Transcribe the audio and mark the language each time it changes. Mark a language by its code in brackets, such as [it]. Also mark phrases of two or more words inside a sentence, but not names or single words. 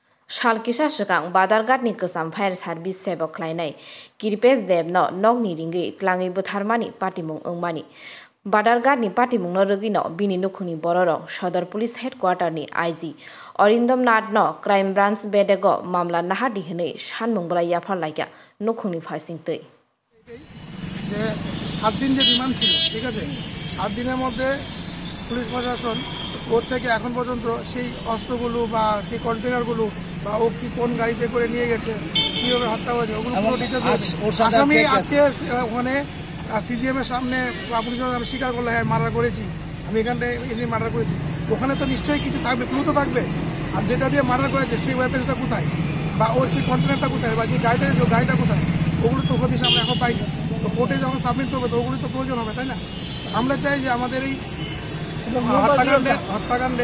[trp] Shalkisa Shakang Badargat Nikasam Fire Service Sebo Klainai, Kirpes Deb no Nogni Ringi, Klangi Butharmani, Patimung Ungmani. Badargat ni Patimung Norogino, Bini Nukuni Bororo, Shodor Police Headquarter ni IG, Orindom Nad no, Crime Branch Bedego, Mamla Nahadi Hene, Shan Mongla Yapar Laika, Nukuni Fasing Tay. [bn] 7 দিন যে রিমান্ড ছিল ঠিক আছে 7 দিনের মধ্যে পুলিশ প্রশাসন কোর্ট থেকে এখন পর্যন্ত সেই অস্ত্রগুলো বা সেই কন্টেইনারগুলো বা ও কি কোন গাড়িতে করে নিয়ে গেছে কিভাবে হত্যা হয়েছে ওগুলো পুরো ডিটেইলস আসামি আজকে ওখানে সিজিএম এর সামনে পুলিশ আমি স্বীকার করলে হ্যাঁ মার্ডার করেছি আমি এখানে এমনি মার্ডার করেছি ওখানে তো নিশ্চয়ই কিছু থাকবে ক্লু তো থাকবে আর যেটা দিয়ে মার্ডার করেছে সেই ওয়েপেন্সটা কোথায় বা ওর সেই কন্টেইনারটা কোথায় বা যে গাড়িটা কোথায় ওগুলো তো হদিশ আমরা এখন পাইনি তো কোর্টে যখন সাবমিট করবে তো ওগুলো তো প্রয়োজন হবে তাই না আমরা চাই যে আমাদের এই হত্যাকাণ্ডের